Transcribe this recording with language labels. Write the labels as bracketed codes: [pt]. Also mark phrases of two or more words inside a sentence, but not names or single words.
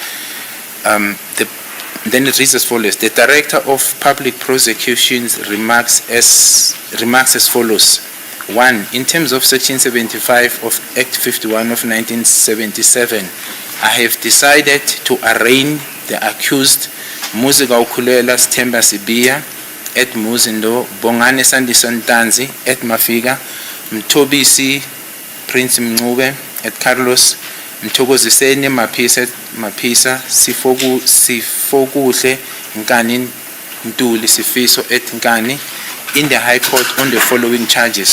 [en] Then it reads as follows. The Director of Public Prosecutions remarks as follows. 1. In terms of Section 75 of Act 51 of 1977, I have decided to arraign the accused Muziga Ukulela Stemba Sibia at Muzindo, Bongane Sandison Tanzi at Mafiga, Mtobisi Prince Mngube at Carlos, Mthokoziseni Mapisa, Sifokuhle Nkani Ntuli Sifiso at Nkani in the High Court on the following charges.